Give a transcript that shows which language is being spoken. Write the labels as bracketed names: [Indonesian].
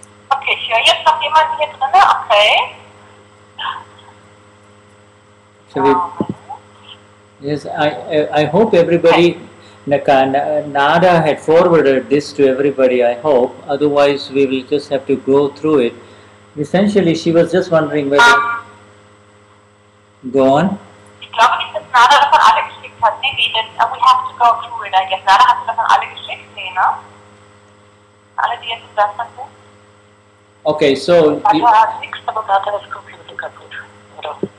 [German] Okay, ich höre jetzt noch jemanden hier drin, okay. [English] So yes, I hope everybody, Nada had forwarded this to everybody, I hope, otherwise we will just have to go through it. Essentially, she was just wondering whether... Go on. [German] Ich glaube nicht, dass Nada das an alle geschickt hat. [English] Nee, then we have to go through it, I guess. [German] Nada hat das an alle geschickt, nee, ne? Alle, die jetzt gesagt haben. [English] Okay, so... [German] Nada hat nichts, aber Nada das Computer kaputt. Oder